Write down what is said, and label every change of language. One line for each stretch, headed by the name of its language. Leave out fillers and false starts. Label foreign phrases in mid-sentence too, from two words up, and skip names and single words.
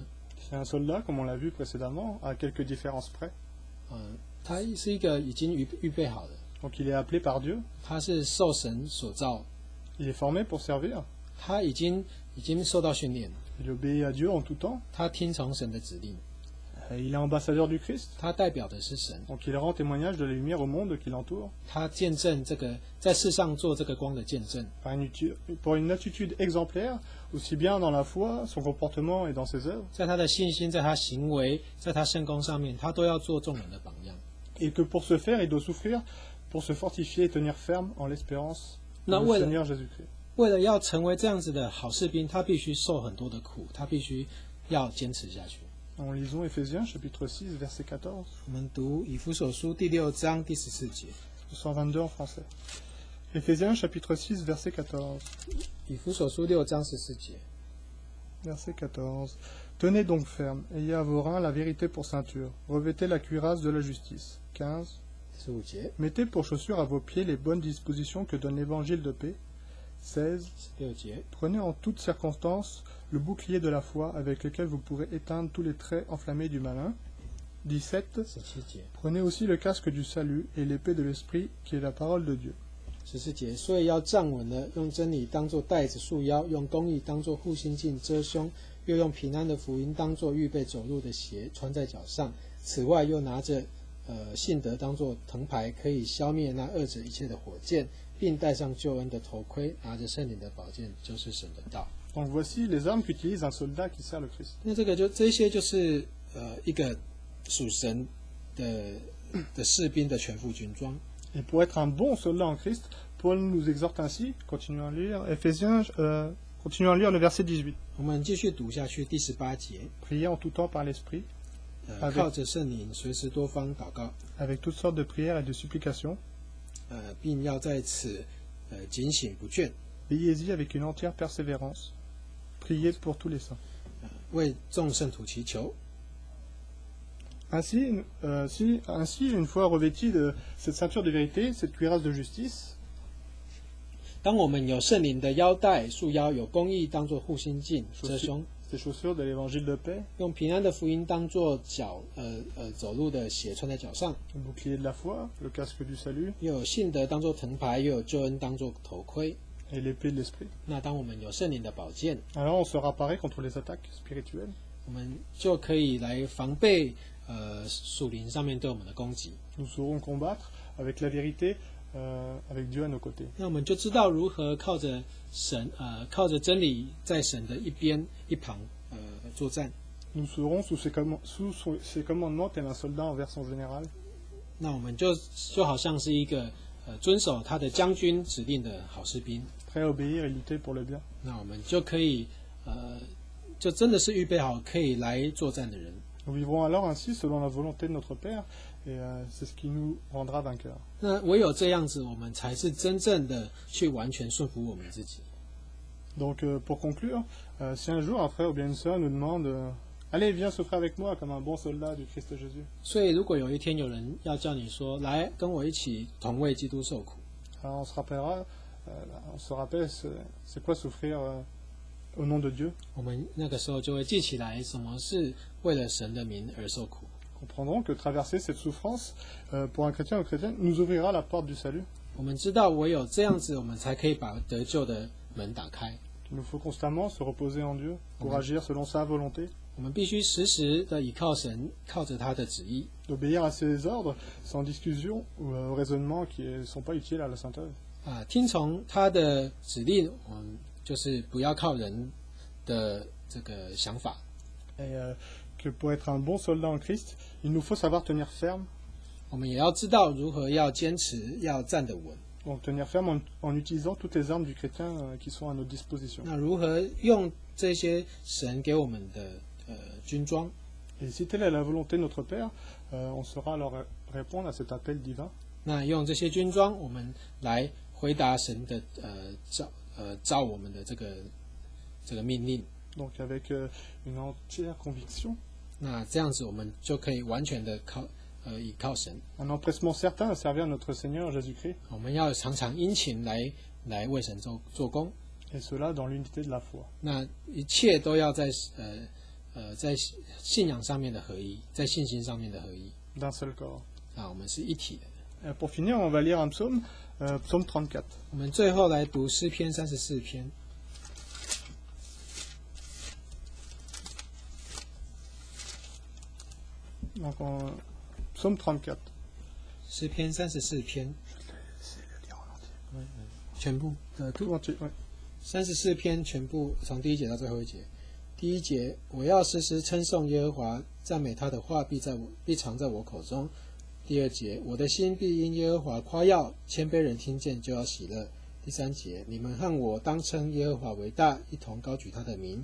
French: C'est un soldat, comme on l'a vu précédemment, à quelques différences près.
Chinese: 他是一个已经预备好的，
French: Donc il est appelé par Dieu,
Chinese: 他是受神所造，
French: il est formé pour servir,
Chinese: 他已经受到训练，
French: il obéit à Dieu en tout temps,
Chinese: 他听从神的指令，
French: et il est ambassadeur du Christ.
Chinese: 他代表的是神，
French: Donc il rend témoignage de la lumière au monde qui l'entoure,
Chinese: 他见证这个在世上做这个光的见证，
French: pour une attitude exemplaire, aussi bien dans la foi, son comportement et dans ses œuvres,
Chinese: 在他的信心，在他行为，在他圣功上面，他都要做众人的榜样。
French: et que pour ce faire, il doit souffrir pour se fortifier et tenir ferme en l'espérance de Non, le ouais. Seigneur Jésus-Christ.
Chinese: 为了要成为这样子的好士兵，他必须受很多的苦，他必须要坚持下去。
French: En lisons Éphésiens chapitre 6 verset 14,
Chinese: 我们读以弗所书第6章第14节。
French: 122 en français. Éphésiens chapitre 6 verset 14.
Chinese: 以弗所书6章14节。
French: Verset 14. Tenez donc ferme, ayez à vos reins la vérité pour ceinture, revêtez la cuirasse de la justice. 15.
Chinese: 15节。
French: Mettez pour chaussures à vos pieds les bonnes dispositions que donne l'évangile de paix. 16.
Chinese: 16节。
French: Prenez en toutes circonstances le bouclier de la foi avec lequel vous pourrez éteindre tous les traits enflammés du malin. 17.
Chinese: 17节。
French: Prenez aussi le casque du salut et l'épée de l'esprit qui est la parole de Dieu.
Chinese: 14 节。所以要站稳了，用真理当作带子束腰，用公义当作护心镜遮胸，又用平安的福音当作预备走路的鞋穿在脚上。此外，又拿着信德当作藤牌，可以消灭那恶者一切的火箭，并戴上救恩的头盔，拿着圣灵的宝剑，就是神的道。
French: Donc voici les armes qu'utilise un soldat qui sert le Christ.
Chinese: 那这些就是一个属神的士兵的全副军装。
French: Et pour être un bon soldat en Christ, Paul nous exhorte ainsi, continuons à lire, Éphésiens, Continuons à lire le verset 18.
Chinese: 我们继续读下去第18节。
French: Priez en tout temps par l'Esprit,
Chinese: 靠着圣灵，随时多方祷告，
French: avec toutes sortes de prières et de supplications.
Chinese: 并要在此警醒不倦，
French: Veillez-y avec une entière persévérance. Priez pour tous les saints.
Chinese: 为众圣徒祈求。
French: Ainsi, une fois revêtis de cette ceinture de vérité, cette cuirasse de justice,
Chinese: 当我们有圣灵的腰带束腰，有公义当作护心镜遮胸，
French: ces chaussures de l'évangile de paix,
Chinese: 用平安的福音当作走路的鞋穿在脚上，
French: le bouclier de la foi, le casque du salut
Chinese: 又有信德当作藤牌，又有救恩当作头盔。
French: et l'épée de l'esprit.
Chinese: 那当我们有圣灵的宝剑，
French: Alors on sera paré contre les attaques spirituelles.
Chinese: 我们就可以来防备属灵上面对我们的攻击。
French: Nous saurons combattre avec la vérité, avec Dieu à nos côtés.
Chinese: 那我们就知道如何靠着神，靠着真理，在神的一旁作战。
French: Nous serons sous ses commandements tel un soldat envers son général.
Chinese: 那我们就好像是一个遵守他的将军指令的好士兵。
French: Prêt à obéir et lutter pour le bien.
Chinese: 那我们就可以就真的是预备好可以来作战的人。
French: Nous vivrons alors ainsi selon la volonté de notre Père, et c'est ce qui nous rendra vainqueurs.
Chinese: 那唯有这样子，我们才是真正的去完全顺服我们自己。
French: Donc pour conclure, si un jour un frère ou bien une sœur nous demande Allez, viens souffrir avec moi comme un bon soldat du Christ Jésus.
Chinese: 所以，如果有一天有人要叫你说来跟我一起同为基督受苦，
French: Alors on se rappelle c'est quoi souffrir au nom de Dieu.
Chinese: 我们那个时候就会记起来什么是为了神的名而受苦。
French: Comprendrons que traverser cette souffrance, pour un chrétien ou chrétienne, nous ouvrira la porte du salut.
Chinese: 我们知道，唯有这样子，我们才可以把得救的门打开。
French: Il nous faut constamment se reposer en Dieu pour agir selon sa volonté,
Chinese: 我们必须时时的倚靠神，靠着他的旨意，
French: d'obéir à ses ordres sans discussion ou au raisonnement qui ne sont pas utiles à la sainte œuvre.
Chinese: 听从他的指令，我们就是不要靠人的这个想法。
French: Et que pour être un bon soldat en Christ, il nous faut savoir tenir ferme.
Chinese: 我们也要知道如何要坚持，要站得稳。
French: Donc tenir ferme en utilisant toutes les armes du chrétien qui sont à notre disposition.
Chinese: 那如何用这些神给我们的军装？
French: Et si telle est la volonté de notre Père, on saura alors répondre à cet appel divin.
Chinese: 那用这些军装，我们来回答神的照我们的这个命令。
French: Donc avec une entière conviction,
Chinese: 那这样子，我们就可以完全的倚靠神。
French: un empressement certain à servir notre Seigneur Jésus-Christ,
Chinese: 我们要常常殷勤来为神做工。
French: et cela dans l'unité de la foi.
Chinese: 那一切都要在信仰上面的合一，在信心上面的合一。
French: D'un seul corps.
Chinese: 我们是一体的。
French: Pour finir, on va lire un psaume, psaume 34.
Chinese: 我们最后来读诗篇34篇。
French: Donc psaume 34.
Chinese: 诗篇34篇，全部
French: Tout entier, ouais.
Chinese: 34 篇全部从第1节到最后1节。第1节，我要时时称颂耶和华，赞美他的话必常在我口中。第2节，我的心必因耶和华夸耀，谦卑人听见就要喜乐。第3节，你们和我当称耶和华为大，一同高举他的名。